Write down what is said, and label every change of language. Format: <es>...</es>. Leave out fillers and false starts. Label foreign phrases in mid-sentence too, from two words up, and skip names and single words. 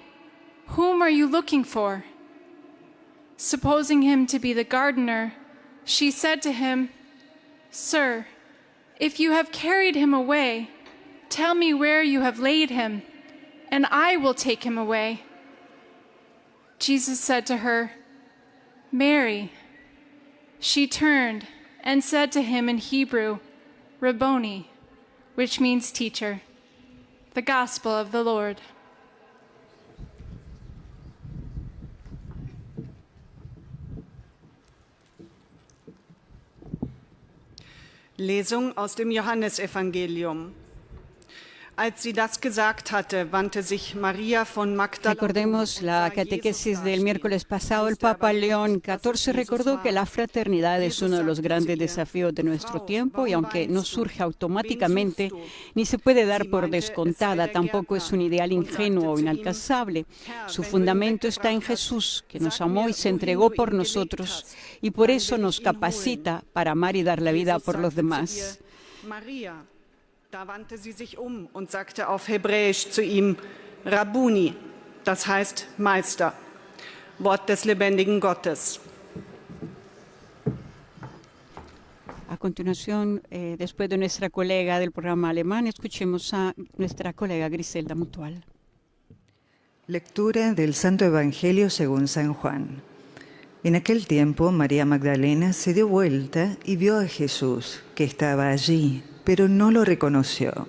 <en>Whom are you looking for?" Supposing him to be the gardener, she said to him, "Sir, if you have carried him away, tell me where you have laid him, and I will take him away." Jesus said to her, "Mary." She turned and said to him in Hebrew, "Rabboni," which means teacher. The Gospel of the Lord.</en> <de>Lesung aus dem Johannesevangelium. Als sie das gesagt hatte, wandte sich María von Magdala.</de> <es>Recordemos la catequesis del miércoles pasado. El Papa León XIV recordó que la fraternidad es uno de los grandes desafíos de nuestro tiempo y aunque no surge automáticamente ni se puede dar por descontada, tampoco es un ideal ingenuo o inalcanzable. Su fundamento está en Jesús, que nos amó y se entregó por nosotros y por eso nos capacita para amar y dar la vida por los demás.</es> <de>Maria. Da wandte sie sich und sagte auf Hebräisch zu ihm, Rabbuni, das heißt Meister, Wort des lebendigen Gottes.</de> <es>continuación, después de nuestra colega del programa alemán, escuchemos a nuestra colega Griselda Mutual. Lectura del Santo Evangelio según San Juan. En aquel tiempo, María Magdalena se dio vuelta y vio a Jesús, que estaba allí, pero no lo reconoció.</es>